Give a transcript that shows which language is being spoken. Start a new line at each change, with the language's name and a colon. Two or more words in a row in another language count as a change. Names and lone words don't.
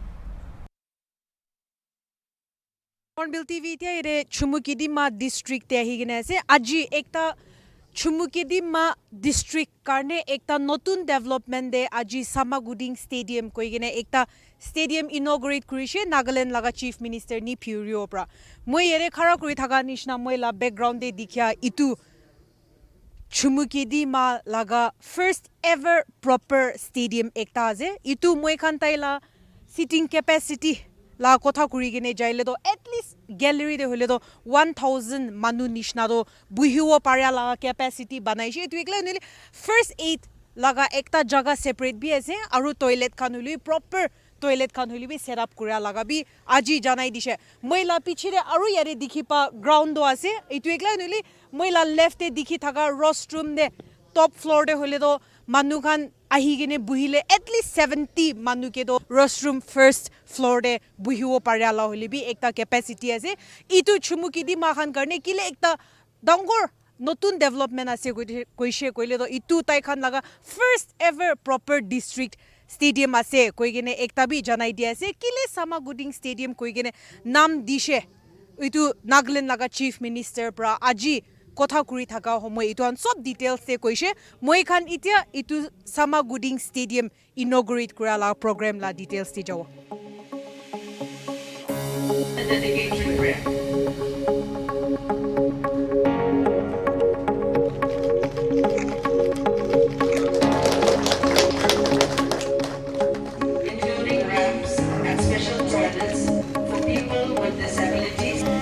Naga Pidgin: HornbillTV tia ire Chumukedima district te ahigine ase aji ekta Chumukedima district karne ekta notun development de aji Samaguding Stadium koigene ekta stadium inaugurate kurishe Nagaland laga
English: Chief Minister
Naga Pidgin: ni Purio pra moi ere khara kuri thaga nishna moi la background de dikhya itu Chumukedima laga
English: first ever proper stadium
Naga Pidgin: ekta ase itu moi khan taila
English: sitting capacity
Naga Pidgin: la kotha kuri gene jaile do
English: at least
Naga Pidgin: gallery de hole do 1000 manu nishna do buhiwo parya la capacity banaishe tu ekla nile
English: first aid
Naga Pidgin: laga ekta jaga separate bi ase aru toilet khan holi proper toilet khan holi bi
English: set up
Naga Pidgin: kura laga bi aji janai dishe moila pichire aru yare dikhi pa ground do ase etu ekla nile moila left e dikhi thaga rostrum de top floor de hole do manu khan ahigene buhile
English: at least
Naga Pidgin: 70 manu ke do restroom
English: first floor
Naga Pidgin: de buhiwo parya la holi bi ekta capacity ase itu Chumukedima khan karne kile ekta dangor notun development ase koishe koile do itu tai khan laga
English: first ever proper district stadium
Naga Pidgin: ase koigene ekta bi janai dia ase kile Samaguding Stadium koigene nam dishe itu Nagaland laga
English: Chief Minister
Naga Pidgin: pra aji kotha kuri thaka homoy itu an sob details se koishe moi khan itia itu Samaguding Stadium inaugurate kura la program la details ti jawo
English: a dedicatory prayer. Including ramps and special toilets for people with disabilities.